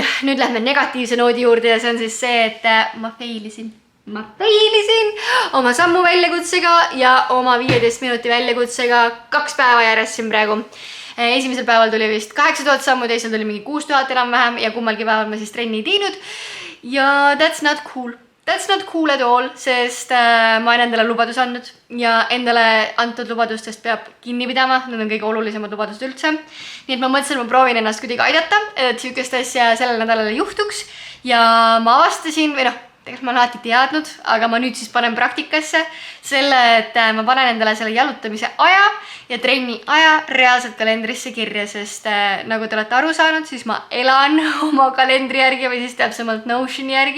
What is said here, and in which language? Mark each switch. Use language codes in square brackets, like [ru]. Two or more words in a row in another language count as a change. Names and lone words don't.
[et] Nüüd lähme negatiivse noodi juurde ja see on siis see, et ma failisin oma sammu väljakutsega ja oma 15 minuti väljakutsega 2 päeva järjest siin praegu. Esimesel päeval tuli vist 8000 sammu, teisel tuli mingi 6000 enam-vähem ja kummalgi päeval ma siis trenni ei teinud. [en] Ja that's not cool. That's not cool at all, [et] sest ma olen endale lubadus andnud ja endale antud lubadustest peab kinni pidama. Need on kõige olulisemad lubadused üldse. Nii et ma mõtlesin, et ma proovin ennast kuidagi aidata, et sihukest asja sellel nädalal juhtuks. Ja ma avastasin, või tegelikult ma olen alati teadnud, aga ma nüüd siis panen praktikasse selle, et ma panen endale selle jalutamise aja ja trenni aja reaalselt kalendrisse kirja, sest nagu te olete aru saanud, siis ma elan oma kalendri järgi või siis täpsemalt Notioni järgi.